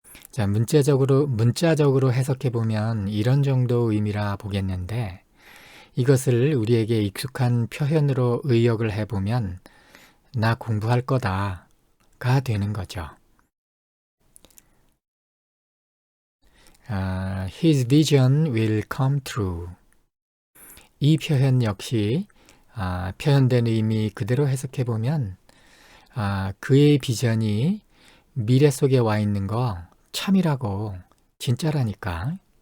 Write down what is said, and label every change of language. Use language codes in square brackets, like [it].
[ko] 자, 문자적으로 해석해보면 이런 정도 의미라 보겠는데 이것을 우리에게 익숙한 표현으로 의역을 해보면 나 공부할 거다가 되는 거죠. [en] His vision will come true. [ko] 이 표현 역시 표현된 의미 그대로 해석해보면 그의 비전이 미래 속에 와 있는 거 참이라고, 진짜라니까.